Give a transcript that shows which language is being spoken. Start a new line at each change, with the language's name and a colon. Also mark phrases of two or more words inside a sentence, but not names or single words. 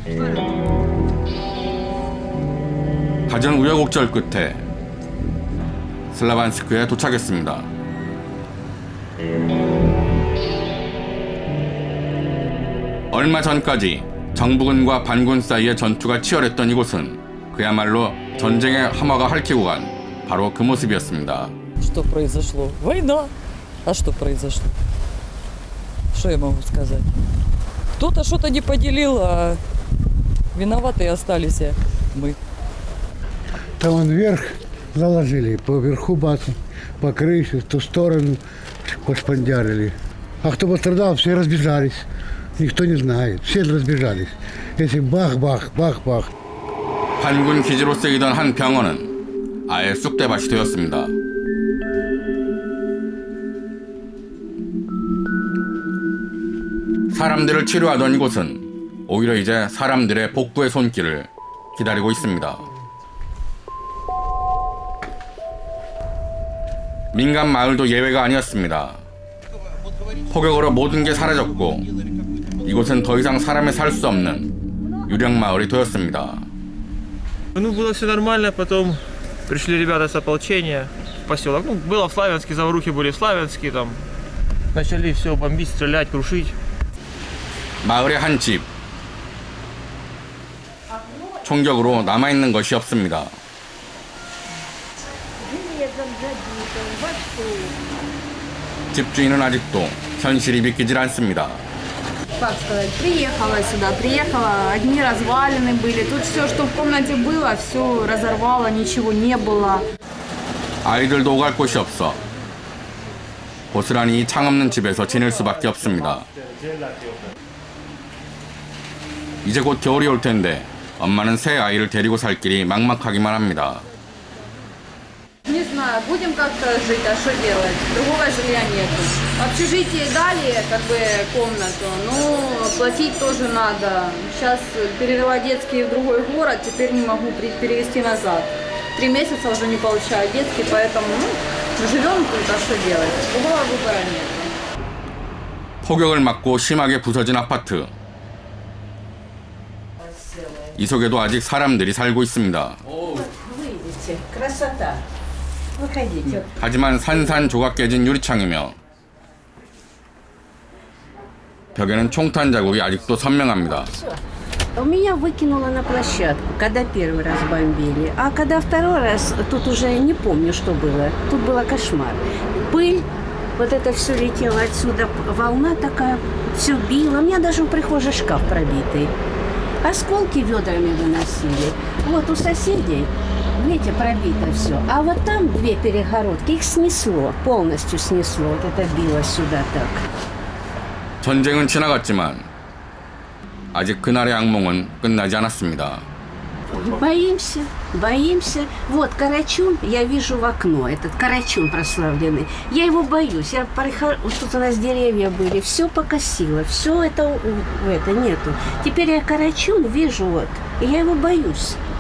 Korean: 갖은 우여곡절 끝에 슬라반스크에 도착했습니다. 얼마 전까지 정부군과 반군 사이의 전투가 치열했던 이곳은 그야말로 전쟁의 함화가 핥히고 간 바로 그 모습이었습니다.
Russian: Что произошло? Война. А что произошло? Что я могу сказать? Кто-то что-то не поделил, а виноватые остались мы. Там он вверх заложили, по верху бацу, по крыше, в ту сторону пошпандярили. А кто пострадал, все разбежались. Никто не знает, все разбежались. Если бах-бах, бах-бах.
Korean: 반군 기지로 쓰이던 한 병원은 아예 쑥대밭이 되었습니다. 사람들을 치료하던 이곳은 오히려 이제 사람들의 복구의 손길을 기다리고 있습니다. 민간 마을도 예외가 아니었습니다. 폭격으로 모든 게 사라졌고 이곳은 더 이상 사람이 살 수 없는 유령 마을이 되었습니다.
Russian: Ну, было все нормально, потом пришли ребята с ополчения в поселок. Ну, было в Славянске, заварухи были в Славянске, там начали все бомбить, стрелять, крушить.
Korean: 마을의 한 집. 총격으로 남아있는 것이 없습니다. 집주인은 아직도 현실이 믿기질 않습니다.
Russian: Как сказать, приехала сюда, одни развалины были. Тут все, что в комнате было, все разорвало, ничего не было.
Korean: 아이들도 오갈 곳이 없어 고스란히 이 창없는 집에서 지낼 수밖에 없습니다. 이제 곧 겨울이 올 텐데 엄마는 새 아이를 데리고 살 길이 막막하기만 합니다.
Russian: Не знаю, будем как-то жить, а что делать? Другого жилья нету. В общежитии дали как бы комнату, но платить тоже надо. Сейчас перевела детские в другой город, теперь не могу перевести назад. 3 месяца уже не получаю детский, поэтому живем тут, а что делать? Другого выбора нет.
Korean: 폭격을 맞고 심하게 부서진 아파트. 이 속에도 아직 사람들이 살고 있습니다.
Russian: Выйдите, красота. Выходите.
Korean: 하지만 산산조각 깨진 유리창이며 벽에는 총탄 자국이 아직도 선명합니다.
Russian: Меня выкинуло на площадку, когда первый раз бомбили. А когда второй раз, тут уже не помню, что было. Тут было кошмар. Пыль, вот это все летело отсюда. Волна такая, все било. У меня даже в прихожей шкаф пробитый. Осколки ведрами выносили. Вот у соседей, видите, пробито все. А вот там 2 перегородки, их снесло, полностью снесло. Вот это било сюда так.
Korean: 전쟁은 지나갔지만 아직 그날의 악몽은 끝나지 않았습니다.
Russian: Боимся, боимся. Вот Карачун, я вижу в окно, этот Карачун прославленный. Я его боюсь. Вот тут у нас деревья были, все покосило, все это нету. Теперь я Карачун вижу, вот, и я его боюсь.